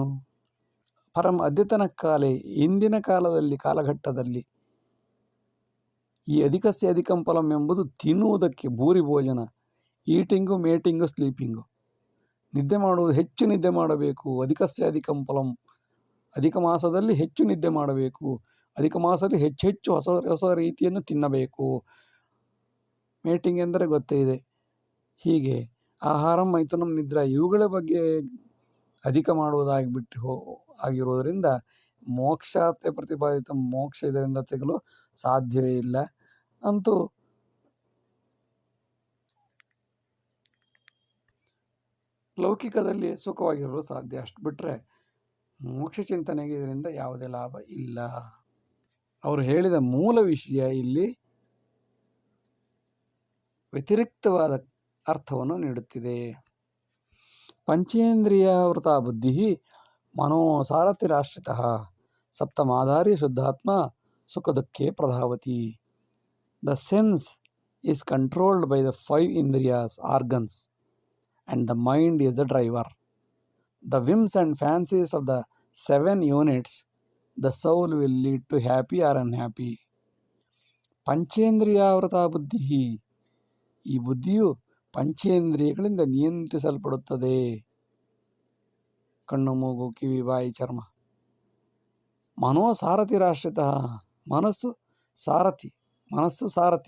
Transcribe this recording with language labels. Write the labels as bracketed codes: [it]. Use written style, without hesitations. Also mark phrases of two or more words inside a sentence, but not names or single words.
[sa] ಪರಂ ಅದ್ಯತನ ಕಾಲೇ, [kn] ಇಂದಿನ ಕಾಲಘಟ್ಟದಲ್ಲಿ ಈ [sa] ಅಧಿಕಸ್ಯ ಅಧಿಕಂ ಫಲಂ [kn] ಎಂಬುದು ತಿನ್ನುವುದಕ್ಕೆ, ಭೂರಿ ಭೋಜನ, [en] eating, mating, sleeping, [kn] ನಿದ್ದೆ ಮಾಡುವುದು, ಹೆಚ್ಚು ನಿದ್ದೆ ಮಾಡಬೇಕು. [sa] ಅಧಿಕಸ್ಯ ಅಧಿಕಂ ಫಲಂ, [kn] ಅಧಿಕ ಮಾಸದಲ್ಲಿ ಹೆಚ್ಚು ನಿದ್ದೆ ಮಾಡಬೇಕು, ಅಧಿಕ ಮಾಸದಲ್ಲಿ ಹೆಚ್ಚು ಹೊಸ ರೀತಿಯನ್ನು ತಿನ್ನಬೇಕು. ಮೇಟಿಂಗ್ ಎಂದರೆ ಗೊತ್ತೇ ಇದೆ. ಹೀಗೆ [sa] ಆಹಾರಂ ಮೈಥುನಂ ನಿದ್ರಾ [kn] ಇವುಗಳ ಬಗ್ಗೆ ಅಧಿಕ ಮಾಡುವುದಾಗಿಬಿಟ್ಟು ಆಗಿರುವುದರಿಂದ [sa] ಮೋಕ್ಷಾರ್ಥೆ ಪ್ರತಿಪಾದಿತ, [kn] ಮೋಕ್ಷ ಇದರಿಂದ ಸಿಗಲು ಸಾಧ್ಯವೇ ಇಲ್ಲ. ಅಂತೂ ಲೌಕಿಕದಲ್ಲಿ ಸುಖವಾಗಿರಲು ಸಾಧ್ಯ, ಅಷ್ಟು ಬಿಟ್ಟರೆ ಮೋಕ್ಷ ಚಿಂತನೆಗೆ ಇದರಿಂದ ಯಾವುದೇ ಲಾಭ ಇಲ್ಲ. ಅವರು ಹೇಳಿದ ಮೂಲ ವಿಷಯ ಇಲ್ಲಿ ವ್ಯತಿರಿಕ್ತವಾದ ಅರ್ಥವನ್ನು ನೀಡುತ್ತಿದೆ. [sa] ಪಂಚೇಂದ್ರಿಯಾವೃತ ಬುದ್ಧಿ ಮನೋಸಾರಥಿರಾಶ್ರಿತಃ ಸಪ್ತಮಾಧಾರಿ ಶುದ್ಧಾತ್ಮ ಸುಖ ದುಃಖೇ ಪ್ರಧಾವತಿ. [en] The sense is controlled by the 5 indriyas organs and the mind is the driver. The whims and fancies of the 7 units, the soul will lead to happy or unhappy. [sa] ಪಂಚೇಂದ್ರಿಯಾವೃತ ಬುದ್ಧಿ, [kn] ಈ ಬುದ್ಧಿಯು ಪಂಚೇಂದ್ರಿಯಗಳಿಂದ ನಿಯಂತ್ರಿಸಲ್ಪಡುತ್ತದೆ. ಕಣ್ಣು, ಮೂಗು, ಕಿವಿ, ಬಾಯಿ, ಚರ್ಮ. ಮನೋಸಾರಥಿರಾಶ್ರಿತ, ಮನಸ್ಸು ಸಾರಥಿ.